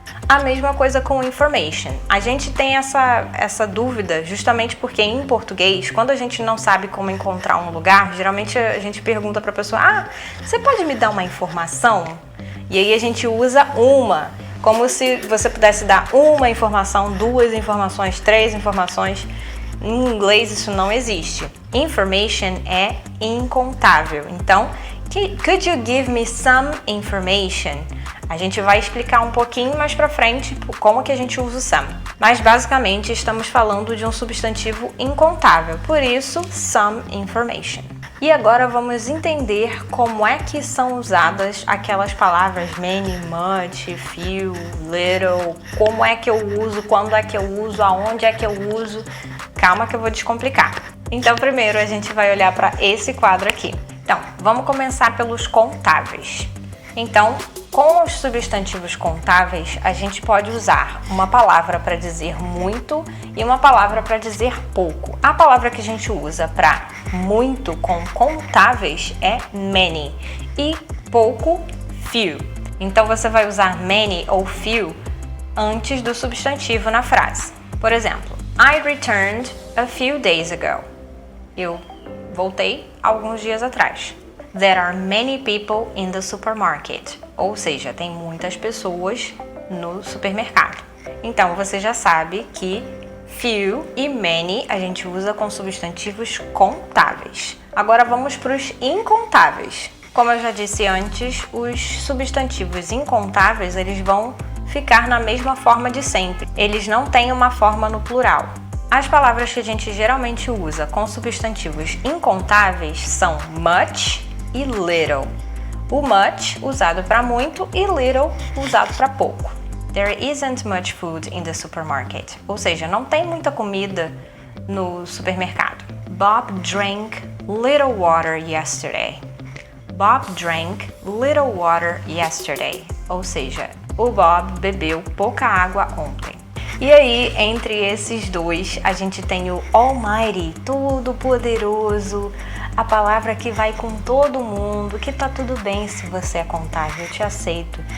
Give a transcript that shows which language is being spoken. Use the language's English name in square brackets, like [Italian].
[Portuguese] A mesma coisa com information. A gente tem essa dúvida justamente porque em português, quando a gente não sabe como encontrar um lugar, geralmente a gente pergunta para a pessoa, você pode me dar uma informação? E aí a gente usa uma, como se você pudesse dar uma informação, 2 informações, 3 informações. Em inglês isso não existe. Information é incontável. Então, [English] could you give me some information? [Portuguese] A gente vai explicar um pouquinho mais pra frente como que a gente usa o some. Mas basicamente estamos falando de um substantivo incontável, por isso [English] some information. [Portuguese] E agora vamos entender como é que são usadas aquelas palavras many, much, few, little, como é que eu uso, quando é que eu uso, aonde é que eu uso. Calma que eu vou descomplicar. Então primeiro a gente vai olhar para esse quadro aqui. Então, vamos começar pelos contáveis. Então, com os substantivos contáveis, a gente pode usar uma palavra para dizer muito e uma palavra para dizer pouco. A palavra que a gente usa para muito com contáveis é many e pouco, few. Então, você vai usar many ou few antes do substantivo na frase. Por exemplo, [English] I returned a few days ago. [Portuguese] Eu voltei alguns dias atrás. [English] There are many people in the supermarket. [Portuguese] Ou seja, tem muitas pessoas no supermercado. Então, você já sabe que few e many a gente usa com substantivos contáveis. Agora vamos para os incontáveis. Como eu já disse antes, os substantivos incontáveis eles vão ficar na mesma forma de sempre. Eles não têm uma forma no plural. As palavras que a gente geralmente usa com substantivos incontáveis são much e little. O much usado para muito e little usado para pouco. [English] There isn't much food in the supermarket. [Portuguese] Ou seja, não tem muita comida no supermercado. [English] Bob drank little water yesterday. Bob drank little water yesterday. [Portuguese] Ou seja, o Bob bebeu pouca água ontem. E aí, entre esses dois, a gente tem o Almighty, todo-poderoso, a palavra que vai com todo mundo, que tá tudo bem se você é contável, eu te aceito.